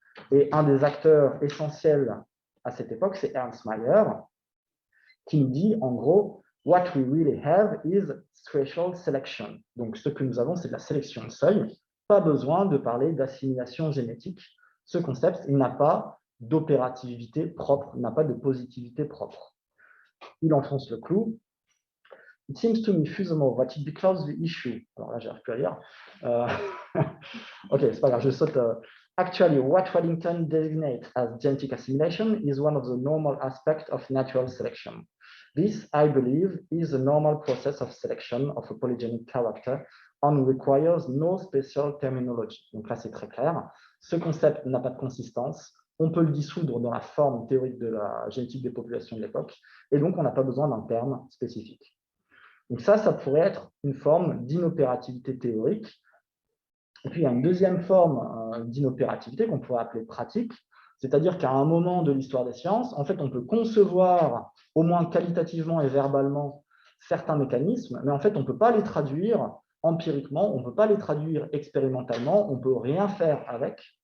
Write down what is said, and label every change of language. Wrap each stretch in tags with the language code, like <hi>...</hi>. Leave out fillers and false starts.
<fr>Et un des acteurs essentiels à cette époque, c'est Ernst Mayr, qui nous dit en gros «</fr> <en>What we really have is threshold selection ».</en> <fr>Donc ce que nous avons, c'est de la sélection de seuil. Pas besoin de parler d'assimilation génétique. Ce concept, il n'a pas d'opérativité propre, n'a pas de positivité propre. Il enfonce le clou.</fr> <en>It seems to me, furthermore, that it becomes the issue.</en> <fr>Alors là, j'arrive plus à lire. Ok, c'est pas grave, je saute.</fr> <en>Actually, what Waddington designates as genetic assimilation is one of the normal aspects of natural selection. This, I believe, is a normal process of selection of a polygenic character and requires no special terminology.</en> <fr>Donc là, c'est très clair. Ce concept n'a pas de consistance. On peut le dissoudre dans la forme théorique de la génétique des populations de l'époque, et donc on n'a pas besoin d'un terme spécifique. Donc ça pourrait être une forme d'inopérativité théorique. Et puis il y a une deuxième forme d'inopérativité qu'on pourrait appeler pratique, c'est-à-dire qu'à un moment de l'histoire des sciences, en fait, on peut concevoir, au moins qualitativement et verbalement, certains mécanismes, mais en fait, on ne peut pas les traduire empiriquement, on ne peut pas les traduire expérimentalement, on ne peut rien faire avec.</fr>